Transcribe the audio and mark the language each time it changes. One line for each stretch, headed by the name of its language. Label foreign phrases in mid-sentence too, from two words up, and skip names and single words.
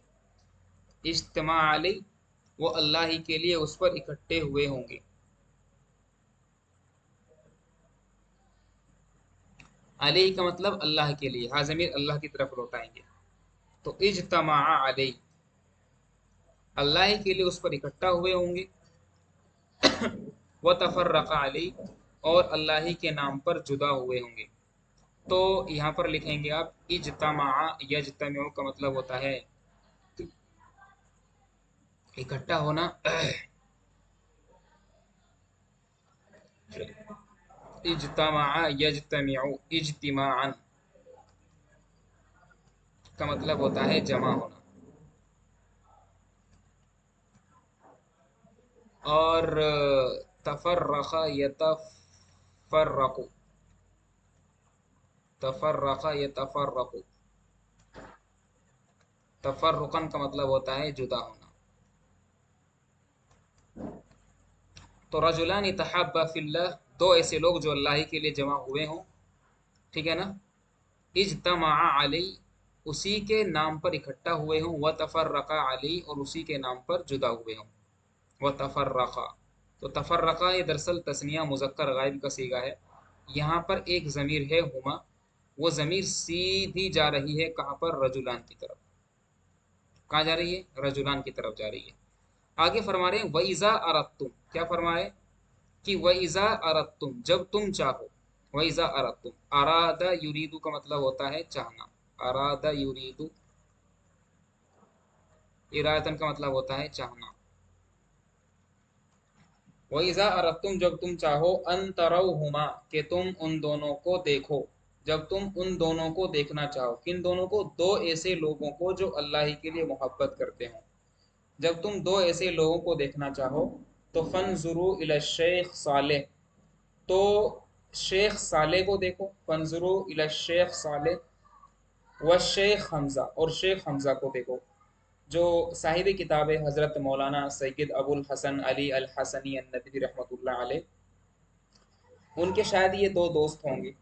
Arabic: اجتمعا عليه,
Urdu: وہ اللہ ہی کے لیے اس پر اکٹھے ہوئے ہوں گے. علیہ کا مطلب اللہ کے لیے، ہاں ضمیر اللہ کی طرف لوٹائیں گے. تو
Arabic: اجتمعا عليه,
Urdu: اللہ ہی کے لیے اس پر اکٹھا ہوئے ہوں گے.
Arabic: وتفرقا عليه,
Urdu: اور اللہ ہی کے نام پر جدا ہوئے ہوں گے. تو یہاں پر لکھیں گے آپ
Arabic: اجتمع، يجتمع
Urdu: کا مطلب ہوتا ہے اکٹھا ہونا.
Arabic: اجتمع يجتمع اجتماعا
Urdu: کا مطلب ہوتا ہے جمع ہونا. اور
Arabic: تفرق يتفرق، تفرق يتفرق، تفرقا
Urdu: کا مطلب ہوتا ہے جدا ہونا. تو
Arabic: رجلان تحابا في الله,
Urdu: دو ایسے لوگ جو اللہ کے لیے جمع ہوئے ہوں، ٹھیک ہے نا.
Arabic: اجتمعا عليه,
Urdu: اسی کے نام پر اکٹھا ہوئے ہوں.
Arabic: وتفرقا عليه,
Urdu: اور اسی کے نام پر جدا ہوئے ہوں.
Arabic: وتفرقا,
Urdu: تو تفرقا یہ دراصل تثنیہ مذکر غائب کا صیغہ ہے. یہاں پر ایک ضمیر ہے ہما، وہ ضمیر سیدھی جا رہی ہے کہاں پر? رجلان کی طرف۔ کہاں جا رہی ہے؟ رجلان کی طرف جا رہی ہے. آگے فرما رہے ہیں
Arabic: وإذا أردتم,
Urdu: کیا فرمائے کہ
Arabic: وإذا أردتم,
Urdu: جب تم چاہو.
Arabic: وإذا أردتم، أراد يريد
Urdu: کا مطلب ہوتا ہے چاہنا.
Arabic: أراد يريد، إرادة
Urdu: کا مطلب ہوتا ہے چاہنا.
Arabic: وإذا أردتم,
Urdu: جب تم چاہو,
Arabic: أن تروهما,
Urdu: کہ تم ان دونوں کو دیکھو, جب تم ان دونوں کو دیکھنا چاہو، کن دونوں کو؟ دو ایسے لوگوں کو جو اللہ ہی کے لیے محبت کرتے ہوں، جب تم دو ایسے لوگوں کو دیکھنا چاہو تو
Arabic: فنظروا الی الشیخ صالح،
Urdu: تو شیخ صالح کو دیکھو،
Arabic: فنظروا الی الشیخ صالح والشیخ حمزہ،
Urdu: اور شیخ حمزہ کو دیکھو، جو صاحب کتاب حضرت مولانا سید ابو الحسن علی الحسنی الندوی
Arabic: رحمۃ اللہ علیہ،
Urdu: ان کے شاید یہ دو دوست ہوں گے۔